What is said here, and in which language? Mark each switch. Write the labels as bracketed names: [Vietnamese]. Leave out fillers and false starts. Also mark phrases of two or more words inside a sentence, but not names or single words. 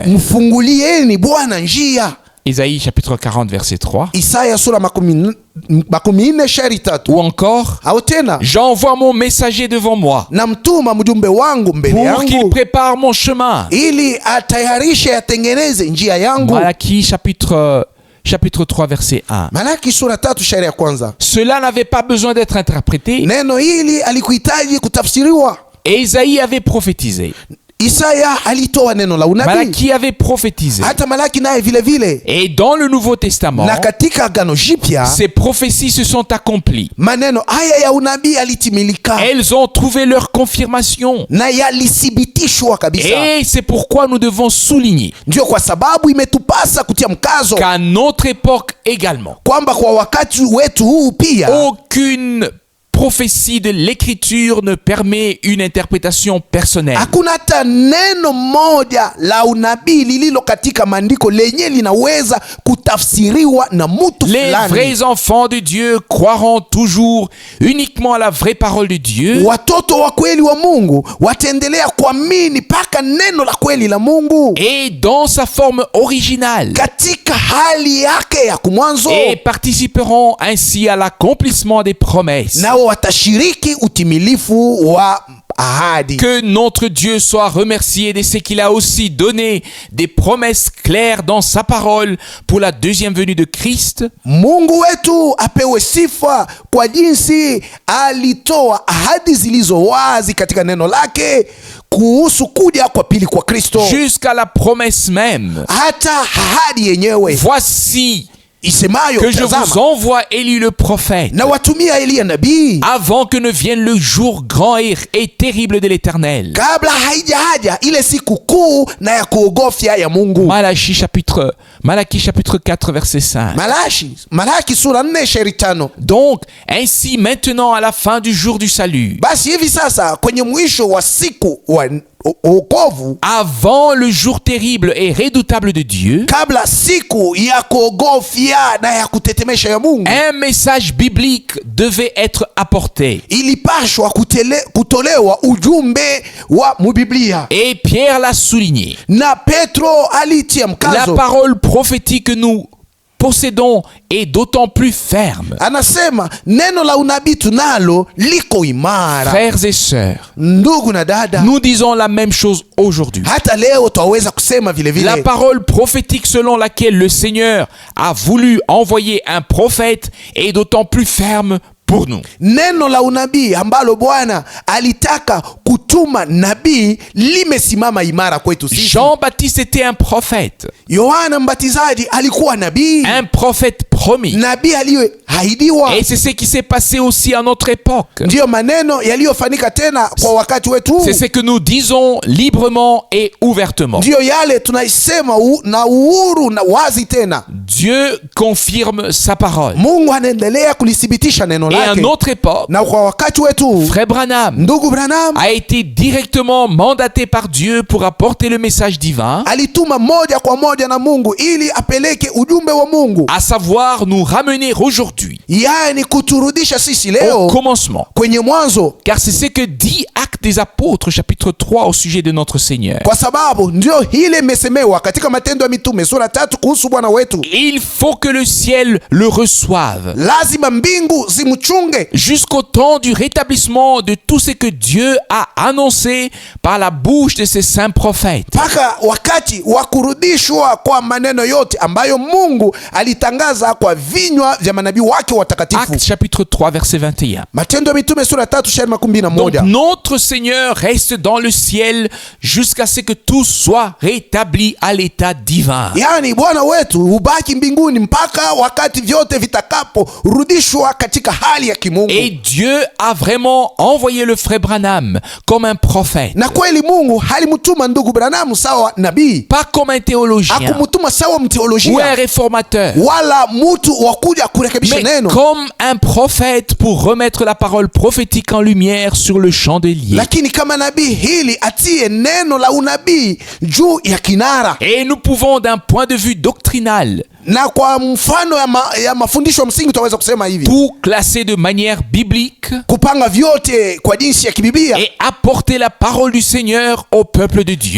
[Swahili] mfungulieni Bwana njia. [French] Isaïe chapitre 40 verset 3. [Swahili] Isaya sura 40 shairi 3. [French] Ou encore: [Swahili] Au tena, [French] j'envoie mon messager devant moi [Swahili] namtuma mjumbe wangu mbele [French] pour qu'il [Swahili] yangu [French] prépare mon chemin. [Swahili] ili atayarishe atengeneze njia yangu. [French] Malachie chapitre 3 verset 1. [Swahili] Malaki sura 3 shairi ya kwanza. [French] Cela n'avait pas besoin d'être interprété. [Swahili] Neno hili alikuhitaji kutafsiriwa. [French] Et Isaïe avait prophétisé. [Swahili] Isaya alitoa neno la unabii, [French] Malachie avait prophétisé. [Swahili] hata Malaki naye vile vile. [French] Et dans le Nouveau Testament, [Swahili] Na katika Agano Jipya [French] ces prophéties se sont accomplies. [Swahili] maneno haya ya unabii yalitimilika [French] Elles ont trouvé leur confirmation. [Swahili] na yalithibitishwa kabisa. [French] Et c'est pourquoi nous devons souligner [Swahili] Ndio kwa sababu imetupasa kutia mkazo [French] qu'à notre époque également, [Swahili] kwamba kwa wakati wetu huu pia [French] aucune prophétie de l'écriture ne permet une interprétation personnelle. [Swahili] hakuna hata neno moja la unabii lililo katika maandiko lenye linaweza kutafsiriwa na mtu [French] Les [Swahili] fulani. [French] vrais enfants de Dieu croiront toujours uniquement à la vraie parole de Dieu. [Swahili] Watoto wa kweli wa Mungu wataendelea kuamini mpaka neno la kweli la Mungu [French] Et dans sa forme originale. [Swahili] katika hali yake ya kumwanzo, [French] Et participeront ainsi à l'accomplissement des promesses. [Swahili] nao watashiriki utimilifu wa ahadi. [French] Que notre Dieu soit remercié de ce qu'il a aussi donné des promesses claires dans sa parole pour la deuxième venue de Christ. [Swahili] Mungu wetu apewe sifa kwa jinsi alitoa ahadi zilizo wazi katika neno lake kuhusu kuja kwa pili kwa Kristo, [French] Jusqu'à la promesse même. [Swahili] hata ahadi yenyewe [French] Voici [Swahili] isemayo, [French] que je vous [Swahili] tazama, [French] envoie Élie le prophète, [Swahili] na watumia Eliya nabii [French] avant que ne vienne le jour grand et terrible de l'Éternel. [Swahili] kabla haijaja ile siku kuu na ya kuogofya ya Mungu. [French] Malachie chapitre 4 verset 5. [Swahili] Malaki sura 4 shairi 5. [French] Donc, ainsi maintenant à la fin du jour du salut, [Swahili] Basi hivi sasa kwenye mwisho wa siku wa wokovu, [French] avant le jour terrible et redoutable de Dieu, [Swahili] kabla siku ya kuogofya na ya kutetemesha ya Mungu, [French] un message biblique devait être apporté. [Swahili] ilipashwa kutolewa ujumbe wa mubiblia, [French] Et Pierre l'a souligné. [Swahili] na Petro alitia [French] La [Swahili] mkazo, [French] parole prophétique que nous possédons est d'autant plus ferme. [Swahili] anasema neno la unabii tunalo liko imara. [French] Frères et sœurs, [Swahili] Ndugu na dada, [French] nous disons la même chose aujourd'hui. [Swahili] hata leo twaweza kusema vile [French] La [Swahili] vile [French] parole prophétique selon laquelle le Seigneur a voulu envoyer un prophète est d'autant plus ferme pour nous. [Swahili] neno la unabii ambalo Bwana alitaka kutuma nabii limesimama imara kwetu sisi. [French] Jean-Baptiste était un prophète. [Swahili] Yohana Mbatizaji alikuwa nabii, [French] Un prophète promis. [Swahili] nabii aliyeahidiwa. [French] Et c'est ce qui s'est passé aussi à notre époque. [Swahili] Ndiyo maneno yaliyofanyika tena kwa wakati wetu. [French] C'est ce que nous disons librement et ouvertement. [Swahili] Ndiyo yale tunaisema na uhuru na wazi tena. [French] Dieu confirme sa parole. [Swahili] Mungu anaendelea kulithibitisha neno [French] Et à [Swahili] lake. [French] notre époque, [Swahili] Na kwa wakati wetu [French] Frère Branham [Swahili] ndugu Branham [French] a été directement mandaté par Dieu pour apporter le message divin, [Swahili] alituma moja kwa moja na Mungu ili apeleke ujumbe wa Mungu, [French] à savoir nous ramener aujourd'hui [Swahili] yaani kuturudisha sisi [French] au [Swahili] leo [French] commencement. [Swahili] kwenye mwanzo, [French] Car c'est ce que dit Actes des Apôtres chapitre 3 au sujet de notre Seigneur. [Swahili] kwa sababu ndio hile imesemewa katika Matendo ya Mitume sura 3 kuhusu Bwana wetu. [French] Il faut que le ciel le reçoive [Swahili] Lazima mbingu zimchunge [French] jusqu'au temps du rétablissement de tout ce que Dieu a annoncé par la bouche de ses saints prophètes. [Swahili] mpaka wakati wa kurudishwa kwa maneno yote ambayo Mungu alitangaza kwa vinywa vya manabii wake watakatifu. [French] Actes chapitre 3 verset 21. [Swahili] Matendo ya Mitume sura 3 shairi 21. [French] Donc notre Seigneur reste dans le ciel jusqu'à ce que tout soit rétabli à l'état divin. [Swahili] Yaani Bwana wetu hubaki mbinguni mpaka wakati vyote vitakaporudishwa katika hali ya kimungu. [French] Et Dieu a vraiment envoyé le frère Branham comme un prophète, [Swahili] Na kweli Mungu halimtuma ndugu Branham sawa nabii, [French] pas comme un théologien [Swahili] hakumtuma sawa [French] ou un [Swahili] mteolojia [French] réformateur, [Swahili] wala mtu wa kuja kurekebisha [French] mais [Swahili] neno, [French] comme un prophète pour remettre la parole prophétique en lumière sur le chandelier. [Swahili] lakini kama nabii hili atie neno la unabii juu ya kinara. [French] Et nous pouvons d'un point de vue doctrinal [Swahili] Na kwa mfano ya mafundisho msingi tutaweza kusema hivi, [French] tout classer de manière biblique [Swahili] kupanga vyote kwa jinsi ya kibiblia [French] et apporter la parole du Seigneur au peuple de Dieu.